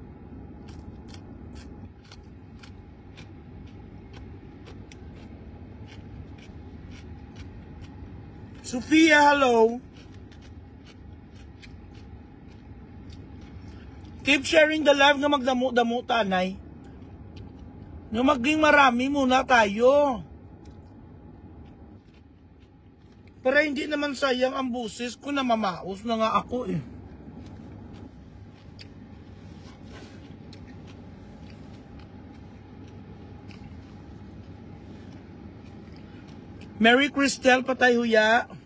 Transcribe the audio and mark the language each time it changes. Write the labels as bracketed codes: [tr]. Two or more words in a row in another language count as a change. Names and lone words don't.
[en] Sophia, hello. Keep sharing the live [hil] nga magdamo-damo, tanay. [tl] Nga maging marami muna tayo. Para hindi naman sayang ang busis ko na mamaos na nga ako eh. [hil] Mary Cristel, patay huya.